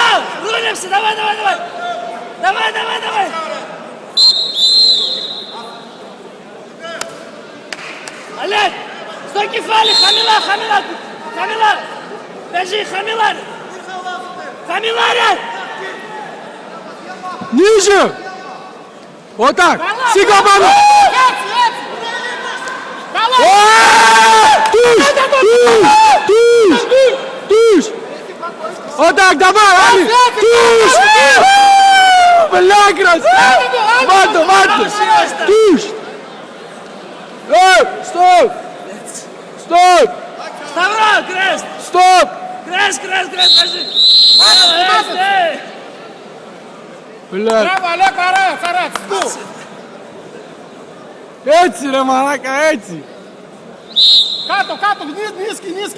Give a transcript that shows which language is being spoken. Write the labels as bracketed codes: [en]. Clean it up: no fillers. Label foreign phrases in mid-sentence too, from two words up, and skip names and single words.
[el] Δούλεψε, давай! Αλέκ, στο κεφάλι, χαμηλά! Παίζει, χαμηλά ρε! [ru] Ниже! Вот так! [el] Сига πάνω! Туш! [ru] Вот так, давай, Али! Туш! Бля, красава! Мато! Туш! Стоп! [el] Σταυρό, κρέστ! [ru] Стоп! [el] Κρέστ, παίζει! [ru] Бля! [el] Μπράβο, Αλέκο, αρέσει. Έτσι ρε μαλάκα, έτσι! Κάτω, νίσκι.